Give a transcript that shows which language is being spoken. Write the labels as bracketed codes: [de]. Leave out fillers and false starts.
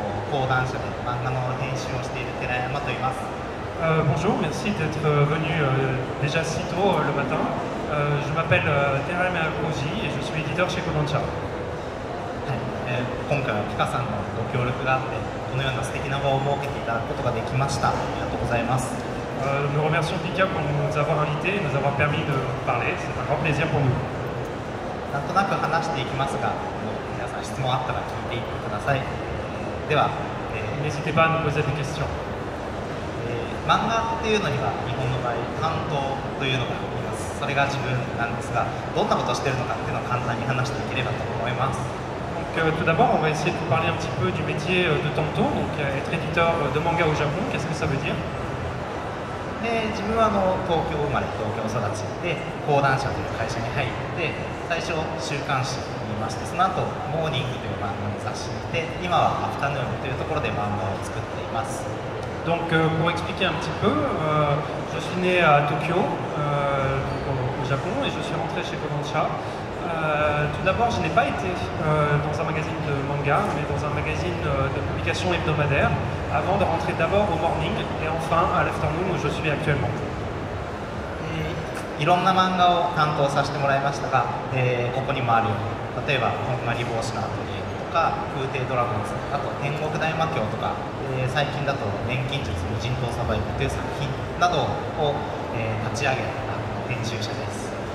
[ja] 講談社で漫画の編集をしている寺山と言います。 [fr] Bonjour, merci d'être venu déjà si tôt le matin. Je m'appelle Terayama Koji et je suis éditeur chez Kodansha. [ja] 今回はピカさんのご協力があってこのような素敵な場を設けていただくことができました。ありがとうございます。 [fr] Nous remercions Pika pour nous avoir invités et nous avoir permis de parler. C'est un grand plaisir pour nous. [ja] なんとなく話していきますが、皆さん質問あったら聞いていってください。では、 [fr] N'hésitez pas à nous poser des questions. [ja] 漫画っていうのには日本の場合担当というのがあります。それが自分なんですが、どんなことをしているのかっていうのを簡単に話していければと思います。 [fr] Donc, tout d'abord, on va essayer de vous parler un petit peu du métier de Tanto, donc être éditeur de manga au Japon. Qu'est-ce que ça veut dire? [ja] 自分は東京生まれ東京育ちで講談社という会社に入って最初週刊誌にいましてその後モーニングという漫画の雑誌にいて今はアフタヌーンというところで漫画を作っています。 [fr] Donc pour expliquer un petit peu, je suis né à Tokyo, au Japon, et je suis rentré chez Kodansha. Tout d'abord, je n'ai pas été dans un magazine de manga, mais dans un magazine de publication hebdomadaire, avant de rentrer d'abord au Morning et enfin à l'Afternoon où je suis actuellement. [ja] いろんな漫画を担当させてもらいましたが、ここにもあるように例えば「こんがり帽子のアトリエ」とか「空挺ドラゴンズ」あと「天国大魔教」とか、最近だと「錬金術無人島サバイブ」という作品などを、立ち上げた編集者です。